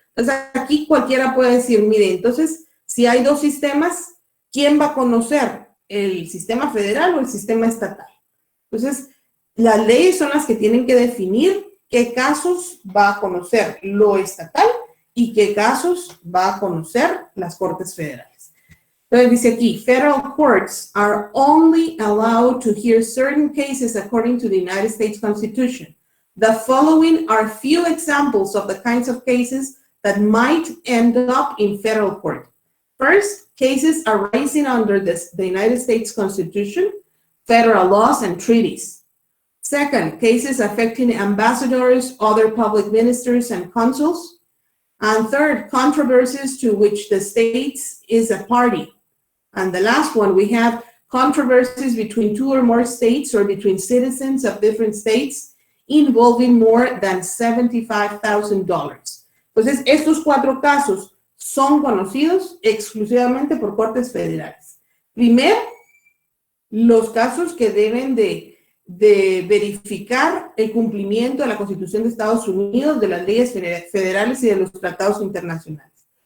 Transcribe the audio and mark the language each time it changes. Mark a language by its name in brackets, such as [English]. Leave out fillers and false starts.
[Spanish] Entonces, aquí cualquiera puede decir, mire, entonces, si hay dos sistemas, ¿quién va a conocer? ¿El sistema federal o el sistema estatal? Entonces, las leyes son las que tienen que definir qué casos va a conocer lo estatal y qué casos va a conocer las Cortes Federales. Entonces dice aquí, [English] federal courts are only allowed to hear certain cases according to the United States Constitution. The following are few examples of the kinds of cases that might end up in federal court. First, cases arising under the United States Constitution, federal laws, and treaties. Second, cases affecting ambassadors, other public ministers, and consuls. And third, controversies to which the states is a party. And the last one, we have controversies between two or more states or between citizens of different states involving more than $75,000. [Spanish] Entonces, estos cuatro casos son conocidos exclusivamente por cortes federales. Primero, los casos que deben de verificar el cumplimiento de la Constitución de Estados Unidos, de las leyes federales y de los tratados internacionales.